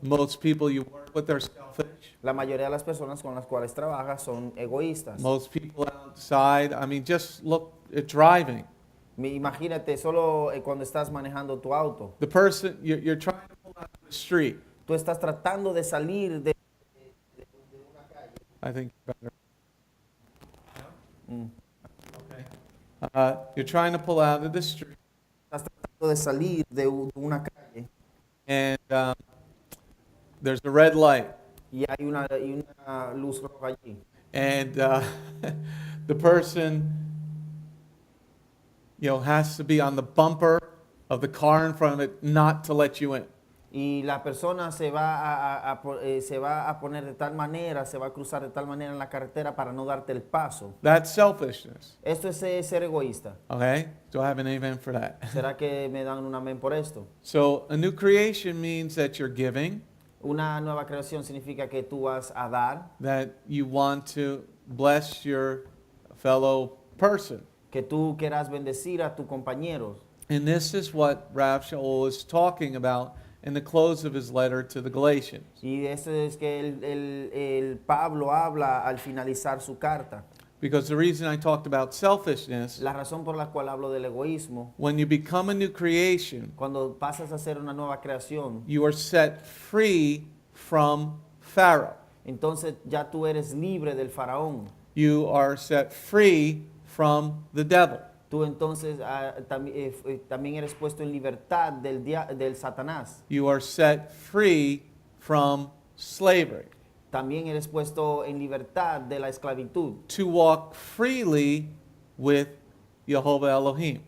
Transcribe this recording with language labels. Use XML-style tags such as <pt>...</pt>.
<en>Most people you work with are selfish.</en> <es>La mayoría de las personas con las cuales trabajas son egoístas.</es> <en>Most people outside, I mean, just look at driving.</en> <es>Imagínate solo cuando estás manejando tu auto.</es> <en>The person, you're trying to pull out of the street.</en> <es>Tú estás tratando de salir de una calle.</es> <en>I think better. You're trying to pull out of the street,</en> <es>Estás tratando de salir de una calle</es> <en>and there's a red light,</en> <es>y hay una luz roja allí.</es> <en>and the person, has to be on the bumper of the car in front of it not to let you in.</en> <es>Y la persona se va a poner de tal manera, se va a cruzar de tal manera en la carretera para no darte el paso.</es> <en>That's selfishness.</en> <es>Esto es ser egoísta.</es> <en>Okay? Do I have an amen for that?</en> <es>¿Será que me dan un amén por esto?</es> <en>So a new creation means that you're giving,</en> <es>Una nueva creación significa que tú vas a dar,</es> <en>that you want to bless your fellow person.</en> <es>que tú quieras bendecir a tus compañeros.</es> <en>And this is what Rav Shaul is talking about in the close of his letter to the Galatians.</en> <es>Y eso es que el Pablo habla al finalizar su carta.</es> <en>Because the reason I talked about selfishness,</en> <es>La razón por la cual hablo del egoísmo,</es> <en>when you become a new creation,</en> <es>cuando pasas a ser una nueva creación,</es> <en>you are set free from Pharaoh.</en> <es>entonces ya tú eres libre del faraón.</es> <en>You are set free from the devil.</en> <es>Tú entonces también eres puesto en libertad del Satanás.</es> <en>You are set free from slavery.</en> <es>También eres puesto en libertad de la esclavitud.</es> <en>To walk freely with Jehovah Elohim.</en>